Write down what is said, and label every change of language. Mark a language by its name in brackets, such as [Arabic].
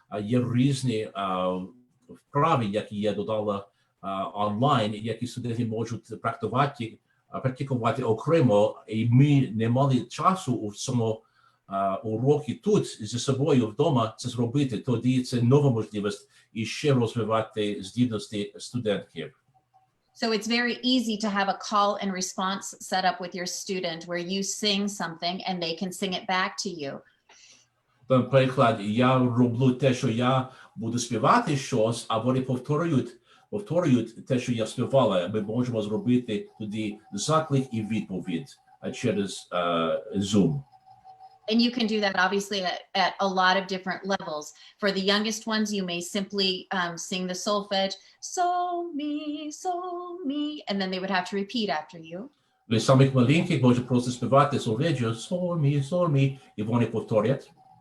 [Ukrainian] Є різні вправи, які я додала онлайн, які студенти можуть практикувати окремо, і ми не мали часу у цьому уроки тут зі собою вдома це зробити, тоді це нова можливість і ще розвивати здібності студентів. [English] So it's very easy to have a call and response set up with your student where you sing something and they can sing it back to you. [Ukrainian] Наприклад, я роблю те, що я буду співати щось, а вони повторюють те, що я співала. Ми можемо зробити тоді заклик і відповідь через Zoom. [English] And you can do that obviously at a lot of different levels. For the youngest ones, you may simply sing the solfege, sol, mi, and then they would have to repeat after you. [Ukrainian] Для самих маленьких може просто співати солфеджіо, sol, mi, і вони повторять.